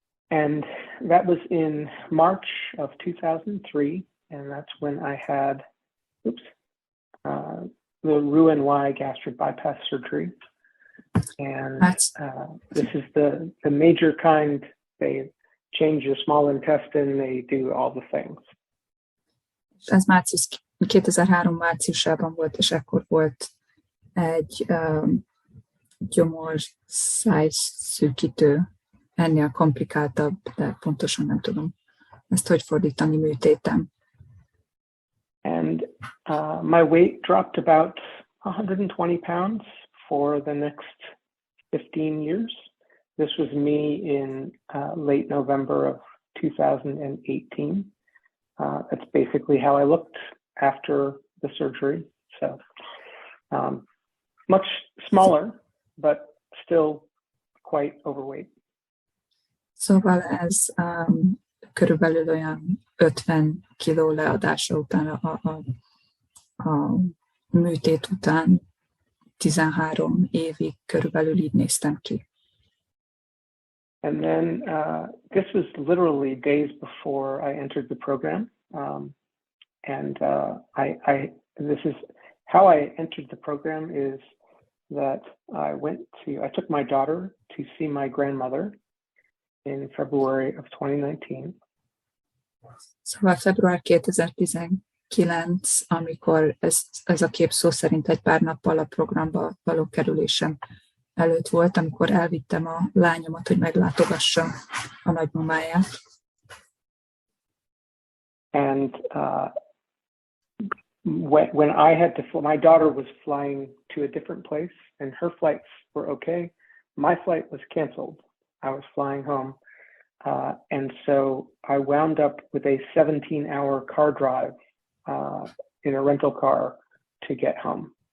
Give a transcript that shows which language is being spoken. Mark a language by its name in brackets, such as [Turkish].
[English] And that was in March of 2003, and that's when I had, the Roux-en-Y gastric bypass surgery. And this is the major kind. They change your small intestine, they do all the things. [Hungarian] Ez 2003 márciusában volt, és ekkor volt egy gyomorszájszűkítő, ennél komplikáltabb, de pontosan nem tudom ezt hogy fordítani, műtétem. [English] And my weight dropped about 120 pounds for the next 15 years. This was me in late November of 2018. That's basically how I looked after the surgery. So much smaller, but still quite overweight. [Hungarian] Szóval ez körülbelül olyan 50 kiló leadása után, a műtét után 13 évig körülbelül így néztem ki. [English] And then this was literally days before I entered the program. And this is how I entered the program is that I took my daughter to see my grandmother in February of 2019. [Hungarian] Szóval február 2019, amikor ez a kép szó szerint egy pár nappal a programba való kerülésem előtt volt, amikor elvittem a lányomat, hogy meglátogassa a nagymamáját. [English] And when I had to fly, my daughter was flying to a different place, and her flights were okay. My flight was canceled. I was flying home, and so I wound up with a 17-hour car drive in a rental car to get home.